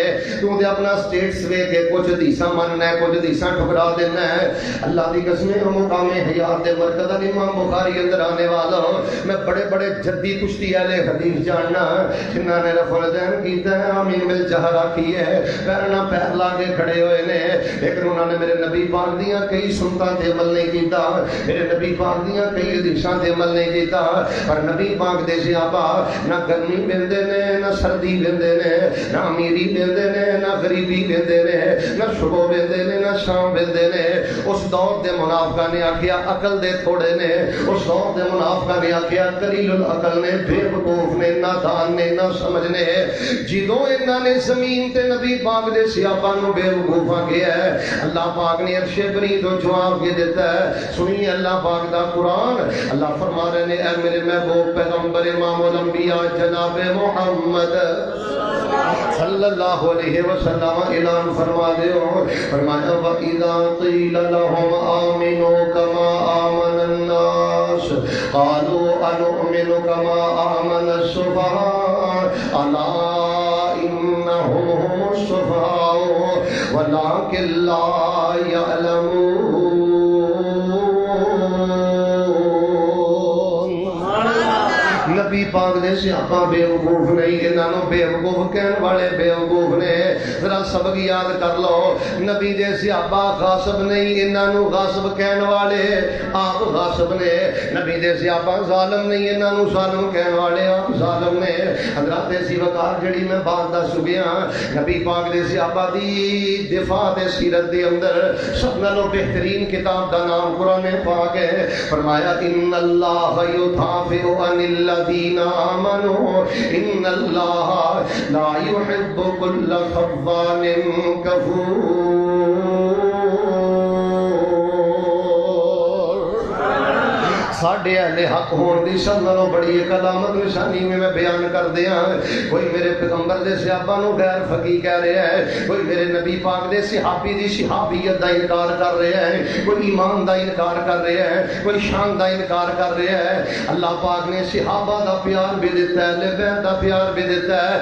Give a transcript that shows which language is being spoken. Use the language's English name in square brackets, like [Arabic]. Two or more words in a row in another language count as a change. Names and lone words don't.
[Punjabi] تو تے اپنا سٹیٹس ویکھ کے کچھ حدیثاں مننا ہے، کچھ حدیثاں ٹھکرا دینا ہے. اللہ دی قسم مقام حیات دے مرکز امام بخاری اندر آنے والا میں بڑے بڑے جدی کشتی حدیث جاننا جنہاں نے رفع الدین کیتا ہے، آمین مل جہرا کی ہے، پیرنا پیر لا کے کھڑے ہوئے نے. لیکن انہوں نے میرے نبی پاک دیاں کئی سنتاں تے عمل نہیں کیتا، میرے نبی پاک دیاں کئی حدیثاں تے عمل نہیں کیتا. پر نبی پاک دے صحابہ نہ گرمی ویندے نے، نہ سردی ویندے نے، نہ امیری ویندے نے، نہ غریبی ویندے نے، نہ صبح ویندے نے، نہ شام ویندے نے. اس دور دے منافقاں نے آکھیا عقل دے تھوڑے نے، اس دور دے منافقاں نے آکھیا [Arabic] قلیل العقل [Punjabi] نے، بے وقوف نے، نادان نے، نہ سمجھنے. جدوں انہاں نے زمین تے نبی پاک دے صحابہ نو بے وقوفاں کیا ہے، اللہ پاک نے عرش بری تو جواب کے دیتا ہے. سنیے اللہ پاک دا قرآن. [Urdu] اللہ فرما رہے ہیں اے میرے محبوب پیغمبر امام الانبیاء جناب محمد [Arabic] صلی اللہ علیہ وسلم [Punjabi] اعلان فرما دیو. [Arabic] فرمایا وَإِذَا قِيلَ لَهُمْ آمِنُوا كَمَا آمَنَ النَّاسُ قَالُوا أَنُؤْمِنُ كَمَا آمَنَ السُّفَهَاءُ أَلَا إِنَّهُمْ هُمُ السُّفَهَاءُ وَلَكِنْ لَا يَعْلَمُونَ. [Punjabi] نبی پاک نے صحابہ بے وقوف نہیں، انہوں بے وقوف کہنے والے بے وقوف نے. ذرا سبق یاد کر لو، نبی دے صحابہ غاصب نہیں، انہوں غاصب کہنے والے آپ غاصب نے. نبی دے صحابہ ظالم نہیں، انہوں ظالم کہنے والے آپ ظالم نے. حضرات سی وقار جڑی میں بات دس گیا نبی پاک دے صحابہ دی دفاع تے سیرت دے اندر سب نالوں بہترین کتاب دا نام قرآن پاک ہے. [Arabic] فرمایا ان اللہ یدافع عن الذین آمنوا ان اللہ لا يحب كل خوان کفور. [Punjabi] ساڈے اہل حق ہون دی سب نالوں بڑی ایک علامت نشانی میں بیان کر دیا. کوئی میرے پیغمبر دے صحابہ نو غیر فقیہ کہہ رہا ہے، کوئی میرے نبی پاک دے صحابی دی صحابیت دا انکار کر رہا ہے، کوئی ایمان دا انکار کر رہا ہے، کوئی شان دا انکار کر رہا ہے. اللہ پاک نے صحابہ دا پیار بھی دیتا ہے، اہل بیت دا پیار بھی دیتا ہے.